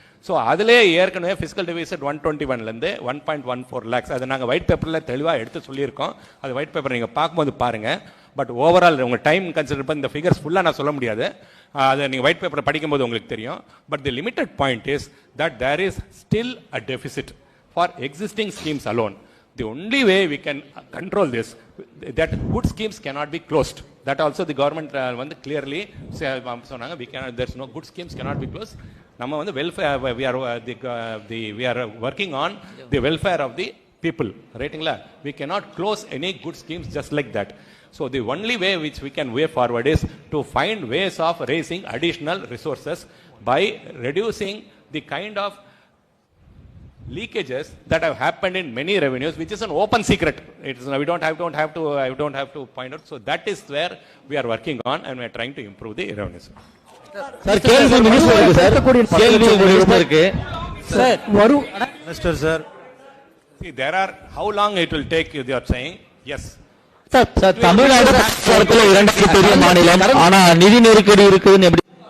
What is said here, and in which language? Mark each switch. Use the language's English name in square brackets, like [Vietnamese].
[Tamil] So அதிலே ஏற்கனவே fiscal deficit 121லேருந்து 1.14 lakhs அது நாங்கள் ஒயிட் பேப்பரில் தெளிவாக எடுத்து சொல்லியிருக்கோம். அது ஒயிட் பேப்பர் நீங்கள் பார்க்கும்போது பாருங்கள். பட் ஓவரால் உங்கள் டைம் கன்சிடர் பண்ணி இந்த ஃபிகர்ஸ் ஃபுல்லாக நான் சொல்ல முடியாது. அதை நீங்கள் ஒயிட் பேப்பரை படிக்கும்போது உங்களுக்கு தெரியும். [English] But the limited point is that there is still a deficit for existing schemes alone. The only way we can control this, that good schemes cannot be closed. That also the government வந்து clearly [Tamil] சொன்னாங்க, [English] we cannot, there's no good schemes cannot be closed. [Tamil] நம்ம வந்து [English] welfare, we are working on the welfare of the people, ரைட்டுங்களா? We cannot close any good schemes just like that. So the only way which we can way forward is to find ways of raising additional resources by reducing the kind of leakages that have happened in many revenues, which is an open secret. It is, I don't have to point out. So that is where we are working on, and we are trying to improve the revenues. [Tamil] Sir கேள்வி மினிஸ்டருக்கு sir கேள்வி மினிஸ்டருக்கு sir வரும் mister sir. [English] See, there are, how long it will take, you are saying? Yes. [Tamil] Sir Tamil Nadu காலத்துல இரண்டாவது பெரிய மாநிலம், ஆனா நிதி நெருக்கடி இருக்குதுன்னு எப்படி